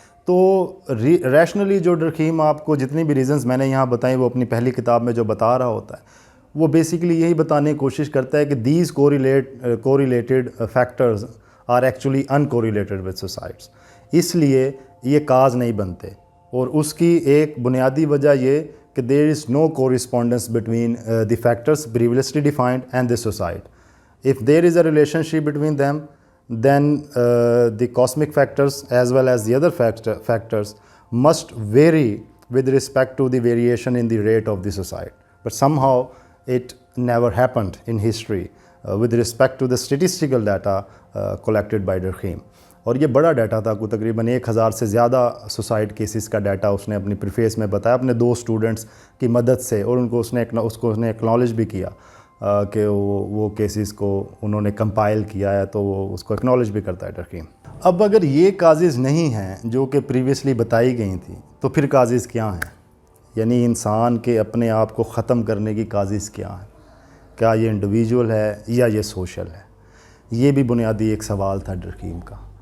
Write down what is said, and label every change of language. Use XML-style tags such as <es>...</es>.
<ur>تو ریشنلی جو ڈرکہیم آپ کو جتنی بھی ریزنز میں نے یہاں بتائیں وہ اپنی پہلی کتاب میں جو بتا رہا ہوتا ہے وہ بیسیکلی یہی بتانے کی کوشش کرتا ہے کہ</ur> <en>These correlated factors are actually uncorrelated with societies.</en> <ur>اس لیے یہ کاز نہیں بنتے, اور اس کی ایک بنیادی وجہ یہ کہ</ur> <en>There is no correspondence between the factors previously defined and this society.</en> <ur>If there is a relation ship between them</ur> <en>then the cosmic factors as well as the other factors must vary with respect to the variation in the rate of the society. But somehow it never happened in history with respect to the statistical data collected by Durkheim.</en> <ur>اور یہ بڑا data تھا, کوئی تقریباً 1000 سے زیادہ suicide cases کا data اس نے اپنی پریفیس میں بتایا اپنے 2 اسٹوڈنٹس کی مدد سے, اور اس نے ایکنالج بھی کیا کہ وہ کیسز کو انہوں نے کمپائل کیا ہے, تو وہ اس کو ایکنالج بھی کرتا ہے ڈرکہیم. اب اگر یہ کازز نہیں ہیں جو کہ پریویسلی بتائی گئی تھیں تو پھر کازز کیا ہیں؟ یعنی انسان کے اپنے آپ کو ختم کرنے کی کازز کیا ہیں؟ کیا یہ انڈیویجول ہے یا یہ سوشل ہے؟ یہ بھی بنیادی ایک سوال تھا ڈرکہیم کا.</ur>